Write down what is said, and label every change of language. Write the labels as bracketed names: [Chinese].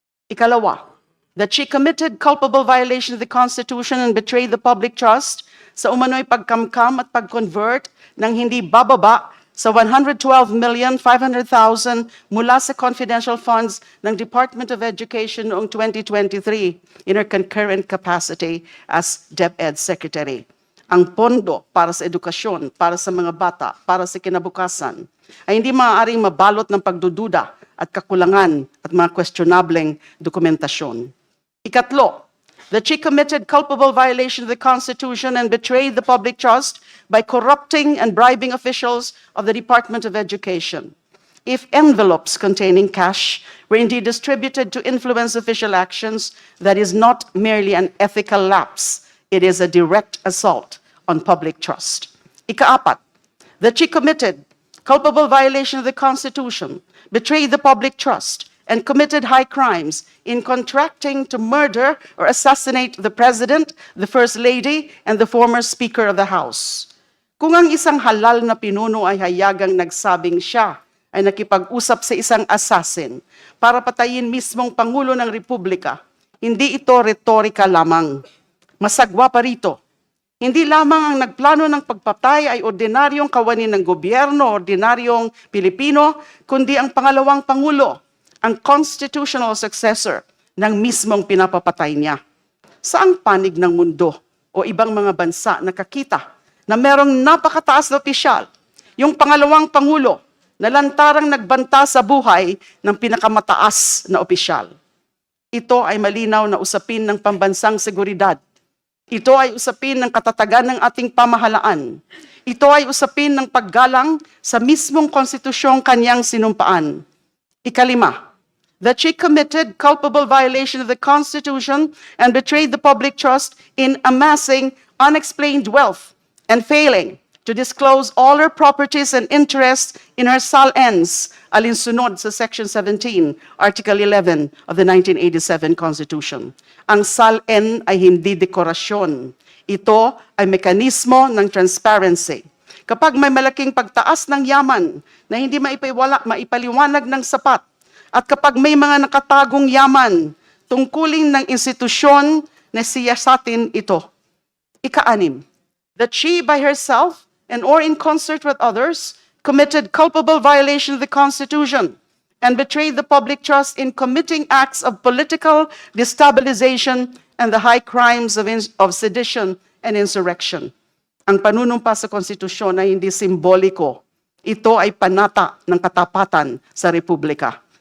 [Filipino] Ikalawa, [English] that she committed culpable violation of the Constitution and betrayed the public trust [Filipino] sa umano'y pagkamkam at pag-convert ng hindi bababa sa [English] 112,500,000 [Filipino] mula sa [English] confidential funds ng Department of Education [Filipino] noong [English] 2023 in her concurrent capacity as DepEd Secretary. [Filipino] Ang pondo para sa edukasyon, para sa mga bata, para sa kinabukasan, ay hindi maaaring mabalot ng pagdududa at kakulangan at mga questionableng dokumentasyon. Ikatlo, [English] that she committed culpable violation of the Constitution and betrayed the public trust by corrupting and bribing officials of the Department of Education. If envelopes containing cash were indeed distributed to influence official actions, that is not merely an ethical lapse, it is a direct assault on public trust. [Filipino] Ikaapat, [English] that she committed culpable violation of the Constitution, betrayed the public trust, and committed high crimes in contracting to murder or assassinate the President, the First Lady, and the former Speaker of the House. [Filipino] Kung ang isang halal na pinuno ay hayagang nagsabing siya ay nakipag-usap sa isang assassin para patayin mismong Pangulo ng Republika, hindi ito retorika lamang. Masagwa pa rito. Hindi lamang ang nagplano ng pagpatay ay ordinaryong kawani ng gobyerno, ordinaryong Pilipino, kundi ang pangalawang Pangulo, ang constitutional successor ng mismong pinapapatay niya. Saang panig ng mundo o ibang mga bansa nakakita na merong napakataas na opisyal, yung pangalawang Pangulo, na lantarang nagbanta sa buhay ng pinakamataas na opisyal? Ito ay malinaw na usapin ng pambansang seguridad. Ito ay usapin ng katatagan ng ating pamahalaan. Ito ay usapin ng paggalang sa mismong konstitusyong kanyang sinumpaan. Ikalima, [English] that she committed culpable violation of the Constitution and betrayed the public trust in amassing unexplained wealth and failing to disclose all her properties and interests in her SALNs, [Filipino] alinsunod sa [English] Section 17, Article 11 of the 1987 Constitution. [Filipino] Ang SALN ay hindi dekorasyon. Ito ay mekanismo ng transparency. Kapag may malaking pagtaas ng yaman na hindi maipaliwanag ng sapat, at kapag may mga nakatagong yaman tungkulin ng institusyon na siyasatin ito. Ika-anim, [English] that she by herself and or in concert with others committed culpable violation of the Constitution and betrayed the public trust in committing acts of political destabilization and the high crimes of sedition and insurrection. [Filipino] Ang panunumpa sa konstitusyon ay hindi simboliko. Ito ay panata ng katapatan sa Republika.